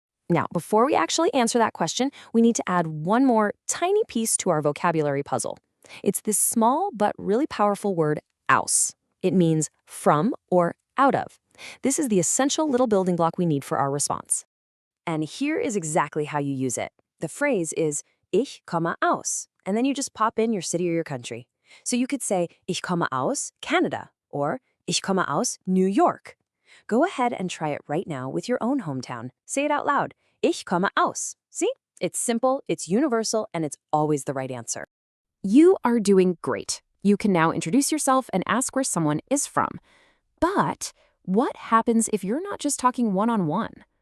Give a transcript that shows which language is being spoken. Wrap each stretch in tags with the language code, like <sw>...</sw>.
<en>Now, before we actually answer that question, we need to add one more tiny piece to our vocabulary puzzle. It's this small but really powerful word, aus. It means from or out of. This is the essential little building block we need for our response. And here is exactly how you use it. The phrase is,</en> <de>ich komme aus,</de> <en>and then you just pop in your city or your country. So you could say,</en> <de>ich komme aus Canada,</de> <en>or</en> <de>ich komme aus New York.</de> <en>Go ahead and try it right now with your own hometown. Say it out loud.</en> <de>Ich komme aus.</de> <en>See? It's simple, it's universal, and it's always the right answer. You are doing great. You can now introduce yourself and ask where someone is from. But what happens if you're not just talking one-on-one?</en>